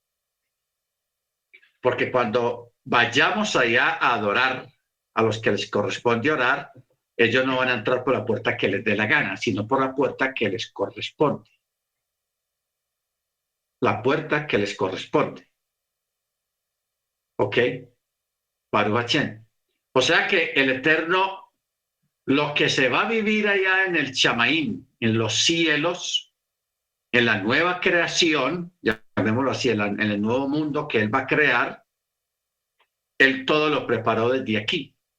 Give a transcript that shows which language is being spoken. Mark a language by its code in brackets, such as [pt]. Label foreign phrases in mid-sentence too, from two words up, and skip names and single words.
[es] Porque cuando vayamos allá a adorar a los que les corresponde orar, ellos no van a entrar por la puerta que les dé la gana, sino por la puerta que les corresponde. La puerta que les corresponde. ¿Ok? [he] ברוך השם. [es] O sea que el Eterno, lo que se va a vivir allá en el Chamaín, en los cielos, en la nueva creación, llamémoslo así, en el nuevo mundo que Él va a crear, Él todo lo preparó desde aquí.